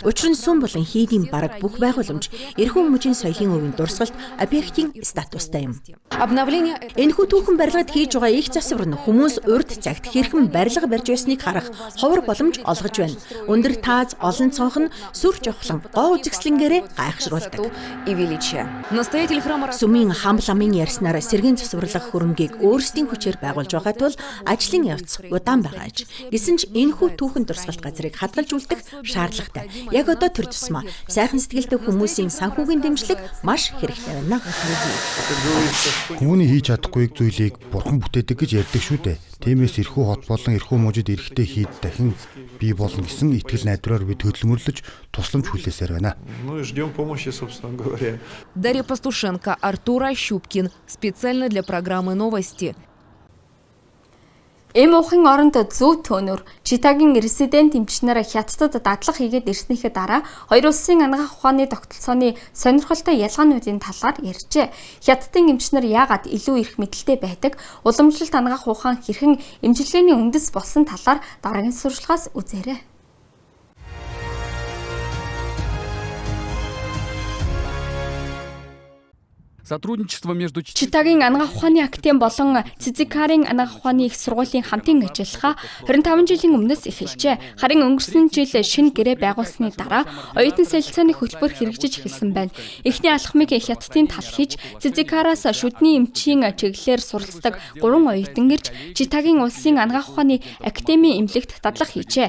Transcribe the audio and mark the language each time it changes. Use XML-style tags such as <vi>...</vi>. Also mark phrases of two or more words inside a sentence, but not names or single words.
<mn>Учир нь сүм болон хийдийн бараг бүх байгууламж эрхэм мужийн соёлын өвийн дурсгалт объектийн статустай юм.</mn> <ru>Обновление</ru> <mn>Энэхүү түүхэн барилгад хийж байгаа их засвар нь хүмүүс урд цагт хэрхэн барилга барьж байсныг харах ховор боломж олгож байна. Өндөр тааз, олон цонх нь сүр жавхлан гоо үзэсгэлэнгээрээ гайхшруулдаг.</mn> <ru>и величие. Настоятель храма</ru> <mn>Сүмийн хам ламын ярьснаар сэргийн засварлах хөрөнгийг өөрсдийн хүчээр байгуулж байгаа тул ажлын явц удаан байгаа аж. Гэсэн ч энэхүү түүхэн дурсгалт газрыг хадгалж үлдэх шаардлагатай. Яг одоо тэр тусмаа сайхан сэтгэлтэй хүмүүсийн санхүүгийн дэмжлэг маш хэрэгтэй байна. Хүмүүний хийж чадахгүйг зүйлийг бурхан бүтээдэг гэж ярьдаг шүү дээ. Тиймээс эрхүү хот болон эрхүү мужид эрэхтэй хийд дахин бий болно гэсэн итгэл найдвараар бид хөдөлмөрлөж тусламж хүлээсээр байна.</mn> <ru>Ну и ждем помощи, собственно говоря. Дарья Пастушенко, Артур Ощупкин. Специально для программы «Новости».</ru> <mn>Эм ухын оронд зүү төөнөр Читагийн резидент эмчнэр Хятадд дадлага хийгээд ирснийхээ дараа хоёр улсын анагаах ухааны тогтолцооны сонирхолтой ялгаануудын талаар ярьжээ. Хятадын эмчнэр яагаад илүү их мэдлэлтэй байдаг, уламжлалт анагаах ухаан хэрхэн эмчилгээний үндэс болсон талаар дараагийн сурвалжлагаас үзээрэй.</mn> <ru>Сотрудничество между</ru> <mn>Читагийн анагаах ухааны актын болон Цзикарын анагаах ухааны их сургуулийн хамтын ажиллагаа 25 жилийн өмнөөс эхэлжээ. Харин өнгөрсөн жил шинэ гэрээ байгуулсны дараа оюутан солилцооны хөтөлбөр хэрэгжиж эхэлсэн байна. Эхний алхмыг Хятадын тал хийж Цзикараас шүдний эмчийн чиглэлээр суралцдаг 3 оюутан ирж Читагийн улсын анагаах ухааны академийн эмнэлэгт дадлага хийжээ.</mn>